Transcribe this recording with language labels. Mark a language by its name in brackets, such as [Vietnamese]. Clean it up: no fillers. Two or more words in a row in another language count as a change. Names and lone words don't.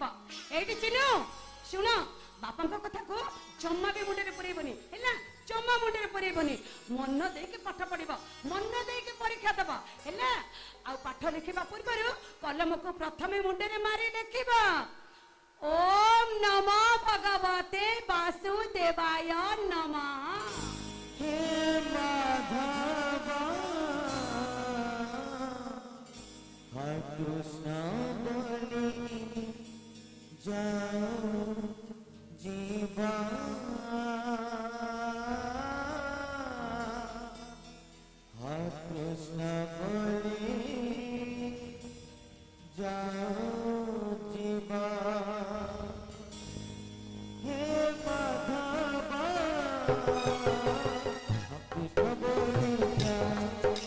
[Odia] ଏଇଠି ଚିନୁ ଶୁଣ ବାପାଙ୍କ କଥାକୁ ଜମା ବି ମୁଣ୍ଡରେ ପୁରେଇବନି ହେଲା ଜମା ମୁଣ୍ଡରେ ପୁରେଇବନି। ମନ ଦେଇକି ପାଠ ପଢିବ ମନ ଦେଇକି ପରୀକ୍ଷା ଦବ ହେଲା। ଆଉ ପାଠ ଲେଖିବା ପୂର୍ବରୁ କଲମକୁ ପ୍ରଥମେ ମୁଣ୍ଡରେ ମାରି ଲେଖିବ [Sanskrit] ଓମ୍ ନମୋ ଭଗବତେ ବାସୁଦେବାୟ ନମଃ। [Odia] ହେ ମାଧବା ହର କୃଷ୍ଣ ବୋଲି ଯାଅ ଜୀବା ହର କୃଷ୍ଣ ବୋଲି ଯାଅ ଜୀବା ହେ ମାଧବା କୃଷ୍ଣ ବୋଲି ଯାଅ